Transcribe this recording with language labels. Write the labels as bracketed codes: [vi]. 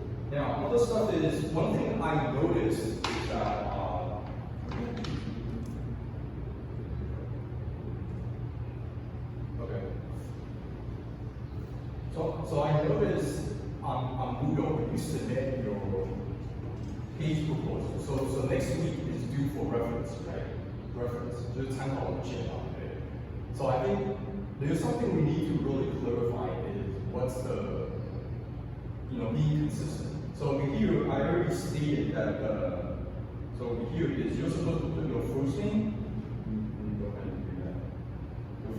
[en] Now, other stuff is, one thing I noticed is that, okay. So I noticed on Moodle, when you submit your page proposal, so next week is due for reference, right? [zh] Reference, 就是参考文献嘛，对。 [en] So I think there's something we need to really clarify is what's the, being consistent. So over here, I already stated that, so over here it is, you're supposed to put your first name, go ahead and do that.